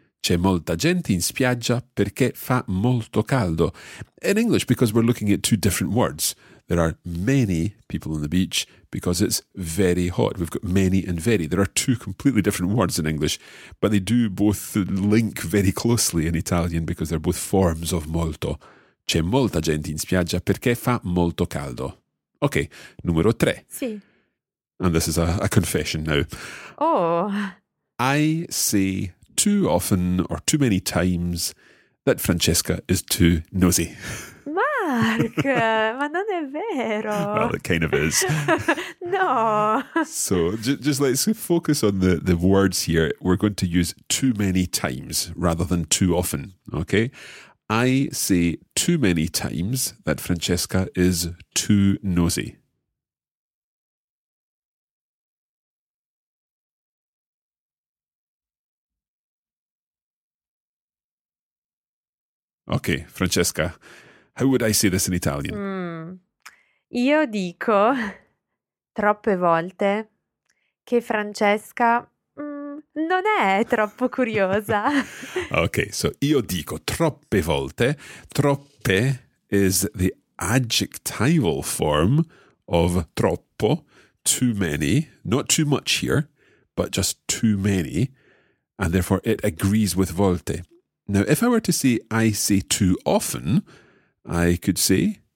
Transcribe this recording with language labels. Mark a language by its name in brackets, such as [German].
[Italian] C'è molta gente in spiaggia perché fa molto caldo. [English] In English, because we're looking at two different words. There are many people on the beach because it's very hot. We've got many and very. There are two completely different words in English, but they do both link very closely in Italian because they're both forms of molto. [Italian] C'è molta gente in spiaggia perché fa molto caldo. Okay, numero tre. Sì. [English] And this is a confession now. Oh. I say too often or too many times that Francesca is too nosy. [Italian] Mark, ma non è vero. [English] Well, it kind of is. [Italian] No. [English] So just let's focus on the words here. We're going to use too many times rather than too often, okay? I say too many times that Francesca is too nosy. Okay, Francesca, how would I say this in Italian? [Italian] Io dico troppe volte che Francesca non è troppo curiosa. Okay, so io dico troppe volte. [English] Troppe is the adjectival form of troppo, too many. Not too much here, but just too many. And therefore it agrees with volte. Now, if I were to say I say too often, I could say